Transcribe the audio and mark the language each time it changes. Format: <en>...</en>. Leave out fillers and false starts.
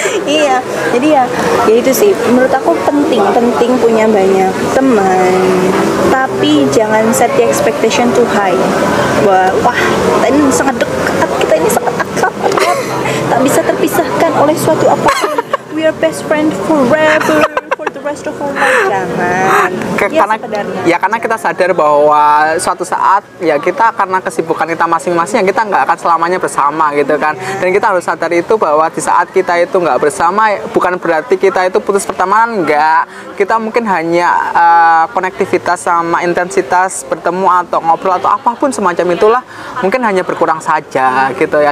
<id>Iya, jadi ya itu sih menurut aku penting punya banyak teman, tapi jangan</id> <en>set the expectation too high.</en> <id>Wah kita ini sangat dekat, kita ini sangat akrab, tak bisa terpisahkan oleh suatu apapun.</id> <en>We are best friend forever for the rest of our life.</en> <id>Jangan. Karena kita sadar bahwa suatu saat ya kita karena kesibukan kita masing-masing ya kita nggak akan selamanya bersama gitu kan. Dan kita harus sadar itu bahwa di saat kita itu nggak bersama bukan berarti kita itu putus pertemanan, nggak. Kita mungkin hanya konektivitas sama intensitas bertemu atau ngobrol atau apapun semacam itulah mungkin hanya berkurang saja gitu ya.</id>